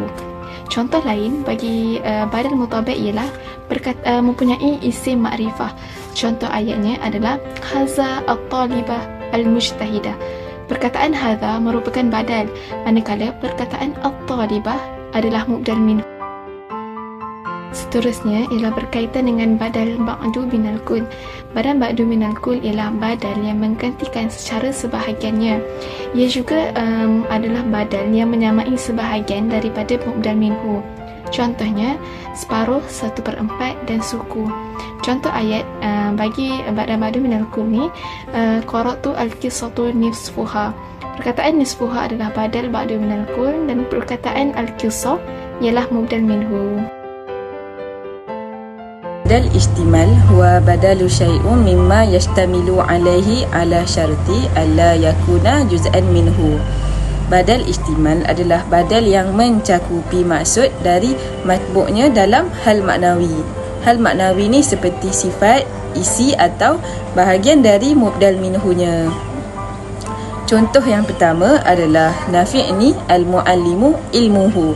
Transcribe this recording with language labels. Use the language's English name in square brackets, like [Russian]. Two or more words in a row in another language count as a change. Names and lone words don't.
[Malay] Contoh lain bagi [Arabic] بدل مطابق' [Malay] ialah mempunyai isim makrifah. Contoh ayatnya adalah [Arabic] هذه الطالبة المجتهدة. [Malay] Perkataan haza merupakan badal, manakala perkataan al-talibah adalah [Arabic] مبدل منه. [Malay] Seterusnya ialah berkaitan dengan [Arabic] بدل بعض من الكل. بدل بعض من الكل [Malay] ialah badal yang menggantikan secara sebahagiannya. Ia juga adalah badal yang menyamai sebahagian daripada [Arabic] مبدل منه. [Malay] Contohnya, separuh, 1/4 dan suku. Contoh ayat bagi [Arabic] بدل بعض من الكل [Malay] ni, [Arabic] قرأت القصة نصفها. [Malay] Perkataan nisfuha adalah [Arabic] بدل بعض من الكل [Malay] dan perkataan al-qissah ialah [Arabic] مبدل منه. بدل اشتمال هو بدل شيء مما يشتمل عليه على شرط ألا يكون جزءا منه. بدل اشتمال [Malay] adalah badal yang mencakupi maksud dari matbu'nya dalam hal maknawi. Hal maknawi ni seperti sifat, isi atau bahagian dari mubdal minhunya. Contoh yang pertama adalah [Arabic] نفعني المعلم علمه.